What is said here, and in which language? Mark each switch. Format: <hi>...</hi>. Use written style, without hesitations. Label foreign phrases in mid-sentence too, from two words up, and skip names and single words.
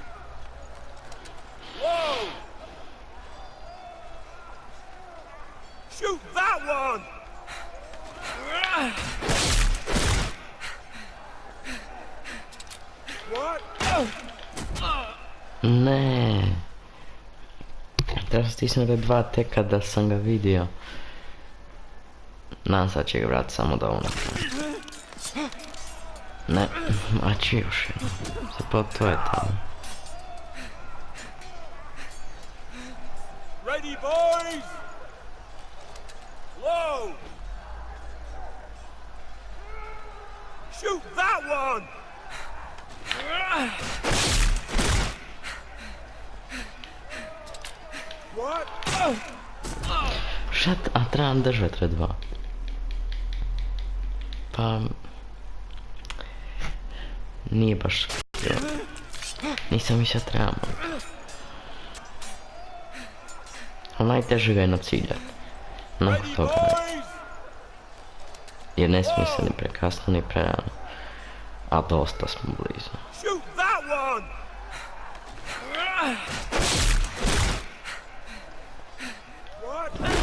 <en>Whoa! Shoot that one! What?</en> <hr>Ne. Treba stisnuti dva tek kada sam ga vidio. Nadam sad će ga vratiti samo da ono. Ne, a či još jedno. Zapravo to je tamo.</hr> <en>Ready, boys? Low! Shoot that one! What?</en> <hr>Šta, a trebam držati red dva. Pa... Nije baš... Nisam mislio trebamo. Ali najteže ga je naciljati. Nakon toga ne. Jer ne smije se ni prekasno ni prerano. A dosta smo blizu.</hr> <en>Shoot that one! What?</en>